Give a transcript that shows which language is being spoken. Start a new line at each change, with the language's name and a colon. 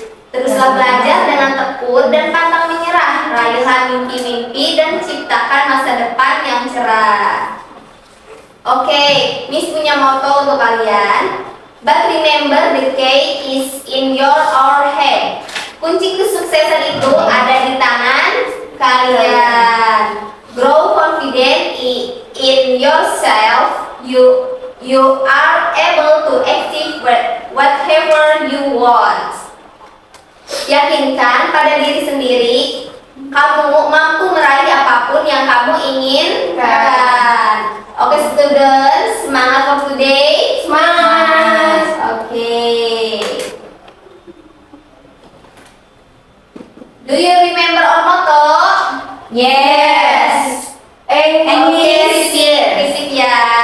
Indonesian: Teruslah belajar dengan tekun dan pantang menyerah. Raihlah mimpi-mimpi dan ciptakan masa depan yang cerah. Oke, Miss punya moto untuk kalian.
English: But remember the key is in your or hand.
Indonesian: Kunci kesuksesan itu ada di tangan kalian.
English: Grow confident in yourself. You are able to achieve whatever you want.
Indonesian: Yakinkan pada diri sendiri, kamu mampu meraih apapun yang kamu inginkan.
English: Oke, students, semangat for today.
Indonesian: Semangat. Oke.
English: Do you remember our motto? Yes. English, visit ya.